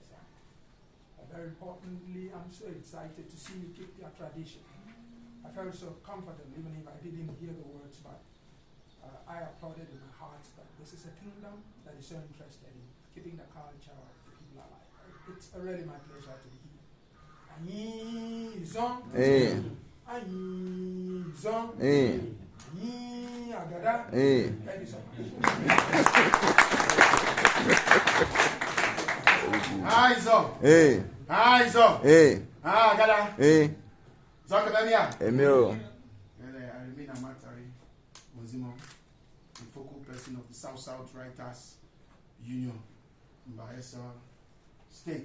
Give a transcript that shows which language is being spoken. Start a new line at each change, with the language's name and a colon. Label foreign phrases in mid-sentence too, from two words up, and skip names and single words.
English: Very importantly, I'm so excited to see you keep your tradition. I felt so comfortable even if I didn't hear the words, but I applauded in my heart that this is a kingdom that is so interested in keeping the culture of the people alive. It's really my pleasure to be here.
Izon: Anyi zong, anyi zong, anyi agada.
English: Thank you so much. Hi, Zong. Hey. Hi, Zong. Hey. Ah, Gada. Hey.
Izon: Zong Kadania.
English: Emil. I remain Amatari Mozimo, the focal person of the South Writers Union in Bayelsa State.